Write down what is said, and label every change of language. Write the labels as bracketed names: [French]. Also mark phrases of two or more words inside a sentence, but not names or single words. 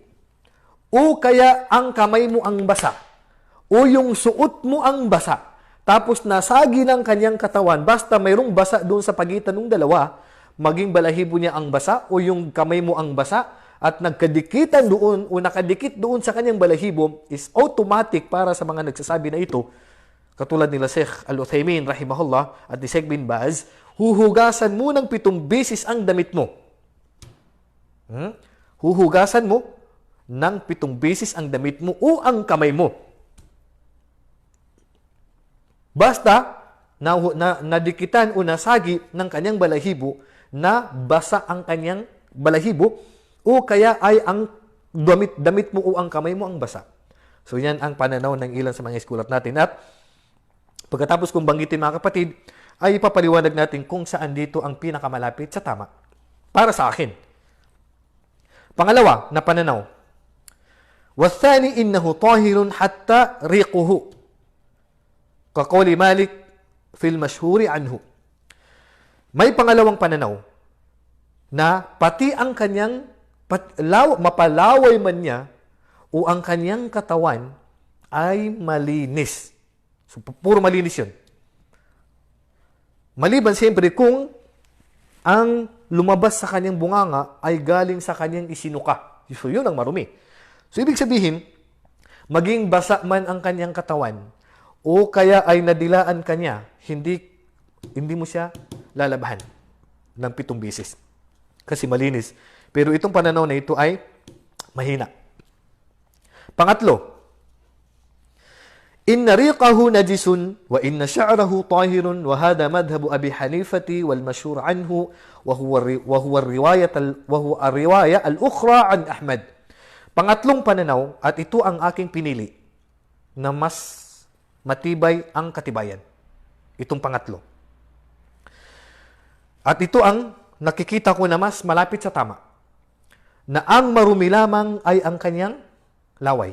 [Filipino] o kaya ang kamay mo ang basa, o yung suot mo ang basa, tapos nasagi ng kanyang katawan, basta mayroong basa doon sa pagitan ng dalawa, maging balahibo niya ang basa o yung kamay mo ang basa, at nagkadikitan doon o nakadikit doon sa kanyang balahibo, [English] is automatic [Filipino] para sa mga nagsasabi na ito, katulad nila Sheikh Al-Uthaymin, rahimahullah, at ni Sheikh bin Baz, huhugasan mo ng 7 beses ang damit mo. Huhugasan mo ng 7 beses ang damit mo o ang kamay mo. Basta nadikitan o nasagi ng kanyang balahibo na basa ang kanyang balahibo o kaya ay ang damit mo o ang kamay mo ang basa. So yan ang pananaw ng ilan sa mga eskulat natin. At pagkatapos kong banggitin mga kapatid, ay ipapaliwanag natin kung saan dito ang pinakamalapit sa tama. Para sa akin. Pangalawa na pananaw, [Arabic] والثاني إنه طاهر حتى ريقه كقول مالك في المشهور عنه. [Filipino] May pangalawang pananaw na pati ang kanyang mapalaway man niya o ang kanyang katawan ay malinis. So, puro malinis yun. Maliban siyempre kung ang lumabas sa kanyang bunganga ay galing sa kanyang isinuka. So, yun ang marumi. So, ibig sabihin, maging basa man ang kanyang katawan o kaya ay nadilaan kanya, hindi mo siya lalabahan ng 7 beses. Kasi malinis. Pero itong pananaw na ito ay mahina. Pangatlo, [Arabic] إن ريقه نجس وإن شعره طاهر وهذا مذهب أبي حنيفة والمشهور عنه وهو الرواية الأخرى عن أحمد. [Filipino] Pangatlong pananaw, at ito ang aking pinili, na mas matibay ang katibayan. Itong pangatlo. At ito ang nakikita ko na mas malapit sa tama. Na ang marumi lamang ay ang kanyang laway.